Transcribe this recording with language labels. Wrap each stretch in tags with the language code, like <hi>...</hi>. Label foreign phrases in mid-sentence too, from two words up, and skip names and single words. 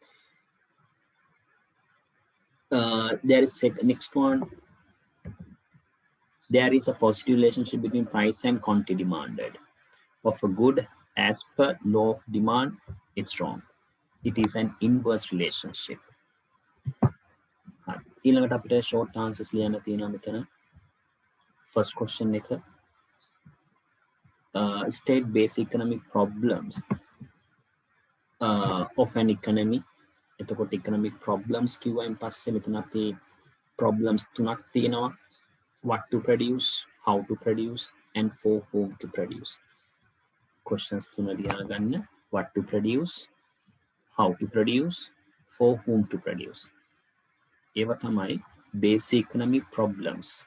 <en>There is next one. There is a positive relationship between price and quantity demanded of a good as per law of demand. It's wrong. It is an inverse relationship.</en> <si>ඊළඟට අපිට</si> <en>short answers</en> <si>ලියන්න තියෙනවා මෙතන.</si> <en>First question එක state basic economic problems of an economy.</en> <si>එතකොට</si> <en>economic problems</en> <si>කිව්වයින් පස්සේ මෙතන අපි problems තුනක් තියෙනවා.</si> <en>What to produce, how to produce, and for whom to produce.</en> <si>Questions තුන ලියාගන්න.</si> <en>What to produce, how to produce, for whom to produce.</en> <si>ඒවා තමයි</si> <en>basic economic problems.</en>